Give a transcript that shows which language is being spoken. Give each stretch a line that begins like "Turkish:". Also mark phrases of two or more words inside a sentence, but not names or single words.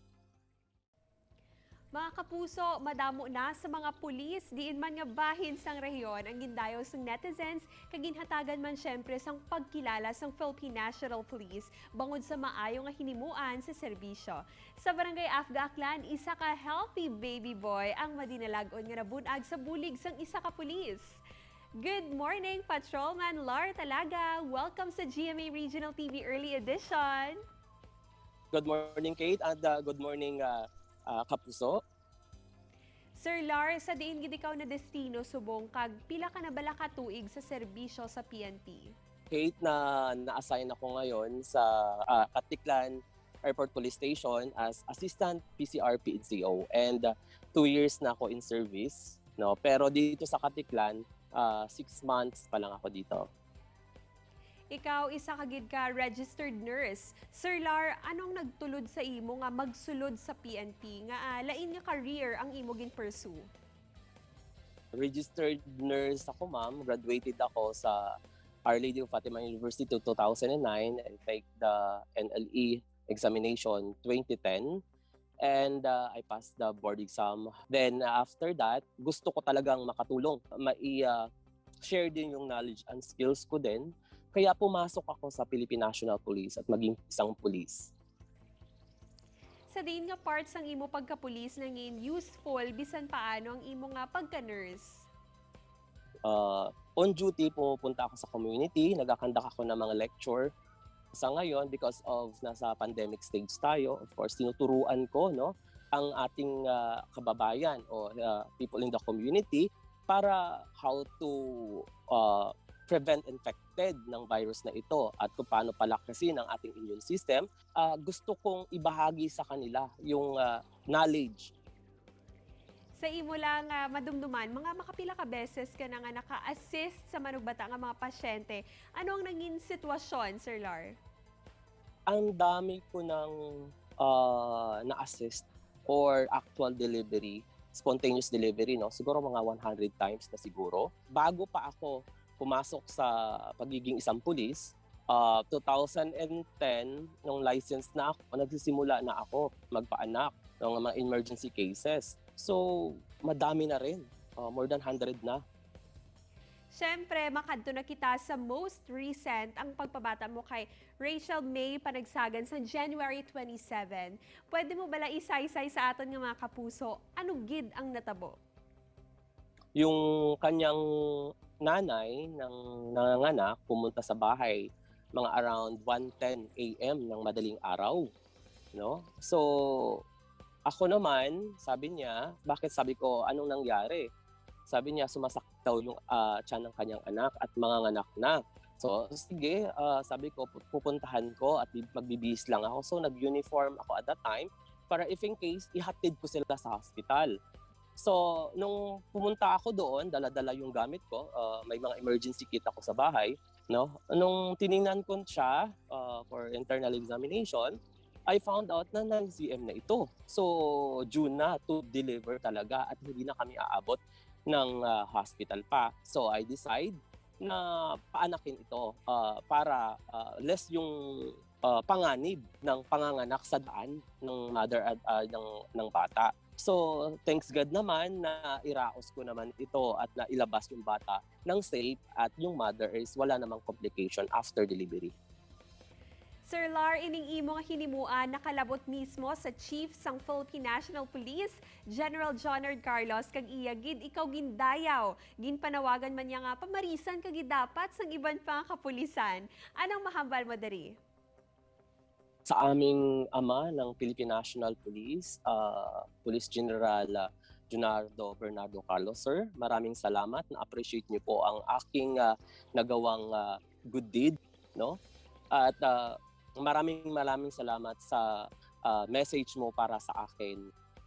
Hiligaynon: Mga kapuso, madamo na sa mga pulis, diin man nga bahin sang rehiyon ang gindayo sang netizens, kaginhatagan man syempre sang pagkilala sang Philippine National Police bangod sa maayo nga hinimuan sa serbisyo. Sa Barangay Afga Aklan, isa ka healthy baby boy ang madinalagon nga nabunag sa bulig sang isa ka pulis.
English: Good morning, Patrolman Lar Talaga! Welcome sa GMA Regional TV Early Edition! Good morning, Kate, and good morning, Kapuso.
Hiligaynon: Sir Lar, sa diin gid ikaw na destino subong kag pila ka na bala ka tuig sa serbisyo sa PNP?
Filipino: Kate, na-assign ako ngayon sa Katiklan Airport Police Station
English: as Assistant PCR PNCO, and 2 years
Filipino: na ako
English: in service.
Filipino: No? Pero dito sa Katiklan, 6 months pa lang ako dito.
Hiligaynon: Ikaw, isa ka gid ka registered nurse. Sir Lar, anong nagtulod sa imo nga magsulod sa PNP nga lain nga career ang imo gin pursue?
Filipino: Registered nurse ako, ma'am.
English: Graduated
Filipino: ako sa
English: Our Lady of Fatima University 2009 and take the NLE examination 2010. And I passed the board exam. Then after that,
Filipino: gusto ko talagang makatulong. Share din yung
English: knowledge and skills
Filipino: ko din. Kaya pumasok ako sa Philippine National Police at maging isang police.
Hiligaynon: Sa diin nga parts ang imo pagka-police nangin useful bisan paano ang imo nga pagka-nurse?
English: On duty,
Filipino: pupunta ako sa community, nagakandak ako ng mga lecture. Sa ngayon,
English: because of
Filipino: nasa pandemic stage tayo,
English: of course,
Filipino: tinuturuan ko ang ating kababayan o
English: people in the community
Filipino: para
English: how to prevent infected
Filipino: ng virus na ito at kung paano palakasin ang ating
English: immune system.
Filipino: Gusto kong ibahagi sa kanila yung knowledge.
Hiligaynon: Sa imo lang madumduman, mga makapila ka beses ka na nga naka-assist sa manugbata nga mga pasyente.
Filipino: Ano ang naging sitwasyon, Sir Lar? Ang dami ko ng na-assist or
English: actual delivery, spontaneous delivery,
Filipino: siguro mga 100 times na siguro. Bago pa ako pumasok sa pagiging isang pulis, 2010, nung license na ako, nagsisimula na ako magpaanak ng mga emergency cases. So, madami na rin.
English: More than 100 na.
Hiligaynon: Siyempre, makadto na kita sa
English: most recent
Hiligaynon: ang pagpabata mo kay Rachel May Panagsagan sa January 27. Pwede mo bala isa-isay sa aton nga mga kapuso, ano gid ang natabo?
Filipino: Yung kanyang nanay ng nanganganak pumunta sa bahay mga around 1:10 AM ng madaling araw. So, ako naman, sabi niya, bakit sabi ko, anong nangyari? Sabi niya, sumasakit daw yung tiyan ng kanyang anak at manganganak na. So, sige, sabi ko, pupuntahan ko at magbibihis lang ako. So, nag-uniform ako
English: at that time
Filipino: para
English: if in case,
Filipino: ihatid ko sila sa hospital. So, nung pumunta ako doon, dala-dala yung gamit ko, may mga
English: emergency kit
Filipino: ako sa bahay. Nung tiningnan ko siya
English: for internal examination, I found out
Filipino: na non-CM na ito. So, June na
English: to deliver
Filipino: talaga at hindi na kami aabot ng hospital pa. So,
English: I decide
Filipino: na paanakin ito para less yung panganib ng panganganak sa daan ng mother at ng bata. So,
English: thanks God
Filipino: naman na iraos ko naman ito at na ilabas yung bata ng safe at yung mother is wala namang complication
English: after delivery.
Hiligaynon: Sir Lar, ining imo nga hinimuan nakalabot mismo sa Chief sang Philippine National Police, General Jonard Carlos, kag iya gid ikaw gindayaw. Ginpanawagan man niya nga pamarisan kag dapat sang iban pa nga kapulisan. Anong mahambal mo diri?
Filipino: Sa aming ama ng Philippine National Police, Police General Junardo Bernardo Carlos, sir, maraming salamat. Na-appreciate niyo po ang aking nagawang
English: good deed.
Filipino: At maraming salamat sa message mo para sa akin.